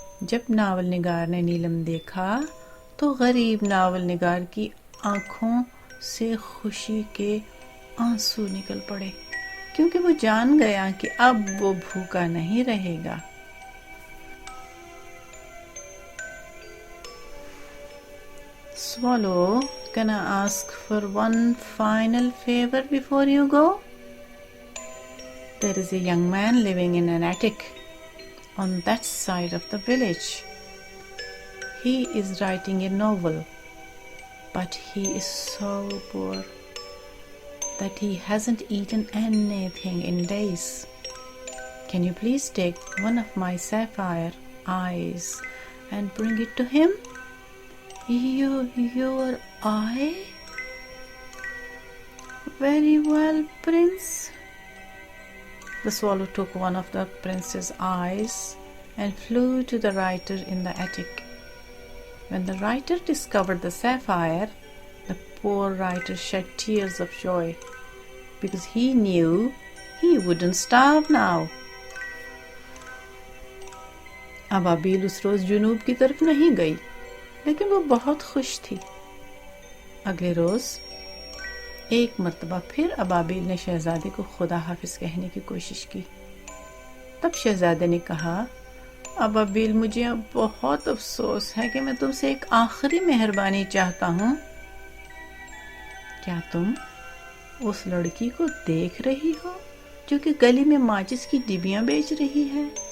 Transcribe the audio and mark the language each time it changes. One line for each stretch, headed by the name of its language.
Urdu: جب ناول نگار نے نیلم دیکھا تو غریب ناول نگار کی آنکھوں سے خوشی کے آنسو نکل پڑے، کیونکہ وہ جان گیا کہ اب وہ بھوکا نہیں رہے گا۔
English: Swallow, can I ask for one final favor before you go? There is a young man living in an attic on that side of the village. He is writing a novel, but he is so poor that he hasn't eaten anything in days. Can you please take one of my sapphire eyes and bring it to him? Your eye? Very well, Prince. The swallow took one of the prince's eyes and flew to the writer in the attic. When the writer discovered the sapphire, the poor writer shed tears of joy because he knew he wouldn't starve now.
Urdu: ابابیل اس روز جنوب کی طرف نہیں گئی، لیکن وہ بہت خوش تھی۔ اگلے روز ایک مرتبہ پھر ابابیل نے شہزادے کو خدا حافظ کہنے کی کوشش کی۔ تب شہزادے نے کہا، ابابیل، مجھے اب بہت افسوس ہے کہ میں تم سے ایک آخری مہربانی چاہتا ہوں۔ کیا تم اس لڑکی کو دیکھ رہی ہو جو کہ گلی میں ماچس کی ڈبیاں بیچ رہی ہے؟